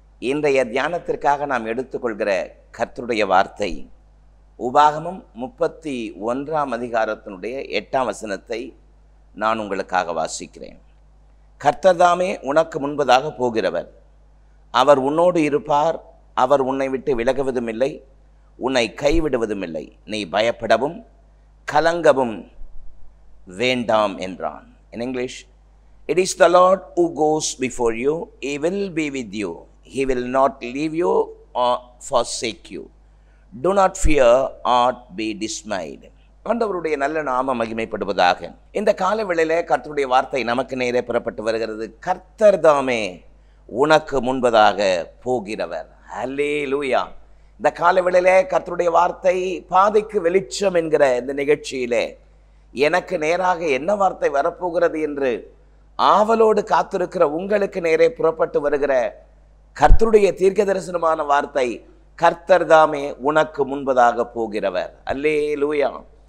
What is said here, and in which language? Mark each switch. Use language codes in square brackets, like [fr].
[ta] இன்றைய தியானத்திற்காக நாம் எடுத்துக்கொள்கிற கர்த்தருடைய வார்த்தை உபாகமம் 31 அதிகாரத்தினுடைய 8 வசனத்தை நான் உங்களுக்காக வாசிக்கிறேன். கர்த்தர்தாமே உனக்கு முன்பதாக போகிறவர், அவர் உன்னோடு இருப்பார், அவர் உன்னை விட்டு விலகுவதும் இல்லை, உன்னை கைவிடுவதும் இல்லை, நீ பயப்படவும் கலங்கவும் வேண்டாம் என்றான். [en] In English, it is the Lord who goes before you, he will be with you, he will not leave you or forsake you, do not fear or be dismayed. [ta] ஆண்டவருடைய நல்ல நாமம் மகிமைப்படுவதாக. இந்த காலவேளையிலே கர்த்தருடைய வார்த்தை நமக்கு நேரே புறப்பட்டு வருகிறது. கர்த்தர் தாமே உனக்கு முன்பதாக போகிறவர். அல்லேலூயா. இந்த காலவேளையிலே கர்த்தருடைய வார்த்தை பாதைக்கு வெளிச்சம் என்கிற இந்த நிகழ்ச்சியிலே எனக்கு நேராக என்ன வார்த்தை வரப்போகிறது என்று ஆவலோடு காத்திருக்கிற உங்களுக்கு நேரே புறப்பட்டு வருகிற கர்த்தருடைய தீர்க்க தரிசனமான வார்த்தை, கர்த்தர் தாமே உனக்கு முன்பதாக போகிறவர். அல்லேலூயா.